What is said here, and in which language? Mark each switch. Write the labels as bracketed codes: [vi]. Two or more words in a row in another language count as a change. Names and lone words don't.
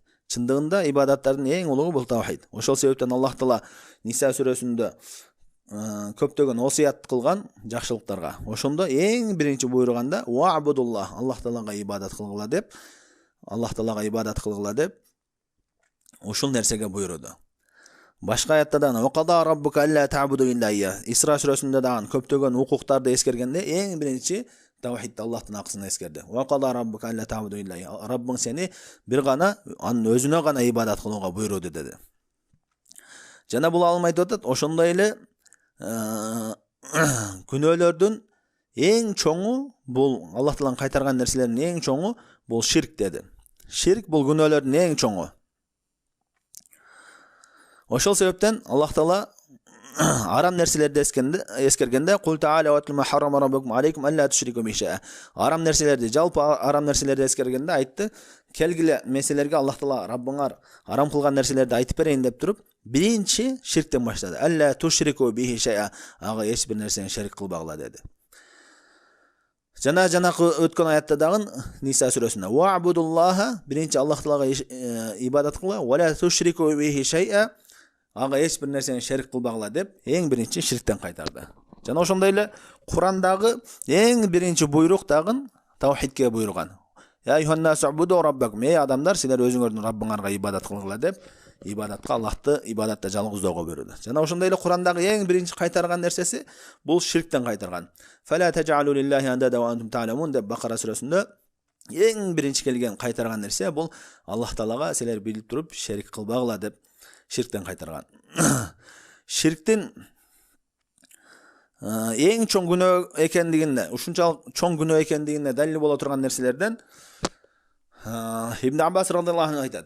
[ky] Чындыгында ибадаттардын эң улугу бул таухид. Ошол себептен Аллах таала Ниса сүрөсүндө көптөгөн осият кылган жакшылыктарга. Ошондо эң биринчи буйруганда ва'будуллах, Аллах таалага ибадат кылгыла деп, Аллах таалага ибадат кылгыла деп ушул нерсеге буйруду. Башка аятта да [ar] وقضى ربك ألا تعبدوا إلا إياه. [ky] Исра сүрөсүндө дагы көптөгөн укуктарды эскергенде эң биринчи таухидти Аллахтын акысын эскерди. [ar] وقضى ربك ألا تعبدوا إلا إياه. [ky] Раббың сени бир гана, анын өзүнө гана ибадат кылууга буйруду деди. Жана бул алым айтып атат, ошондой эле күнөөлөрдүн эң чоңу бул Аллах тааланын кайтарган нерселердин эң чоңу бул ширк деди. Ширк бул күнөөлөрдүн эң чоңу. Ошол себептен Аллах таала арам нерселерди эскергенде [ar] قل تعالوا وما حرم ربكم عليكم ألا تشركوا به شيئا. [ky] Арам нерселерди, жалпы арам нерселерди эскергенде айтты, келгиле меселерге Аллах таала Раббыңар арам кылган нерселерди айтып берейин деп туруп, биринчи ширктен баштады. [ar] ألا تشركوا به شيئا. [ky] Ага эч бир нерсени ширк кылбагыла деди. Жанакы өткөн аятта дагы Ниса сүрөсүндө ва'будуллаха, биринчи Аллах таалага ибадат кыла, [ar] ولا تشركوا به شيئا. [ky] Ага эч бир нерсени ширк кылбагыла деп эң биринчи ширктен кайтарды. Жана ошондой эле Курандагы эң биринчи буйрук дагы таухидке буйруган. [ar] يا أيها الناس اعبدوا ربكم. [ky] Эй адамдар, силер өзүңөрдүн Раббыңарга ибадат кылгыла деп, ибадатка Аллахты ибадатта жалгыздоого буйруду. Жана ошондой эле Курандагы эң биринчи кайтарган нерсеси бул ширктен кайтарган. [ar] فلا تجعلوا لله أندادا وأنتم تعلمون [ky] деп Бакара сүрөсүндө эң биринчи келген кайтарган нерсе бул Аллах таалага силер билип туруп ширк кылбагыла деп ширктен кайтарган. Ширктин эң чоң күнөө экендигине, ушунчалык чоң күнөө экендигине далил боло турган нерселерден Ибн Аббас [ar] رضي الله عنه [ky] айтат.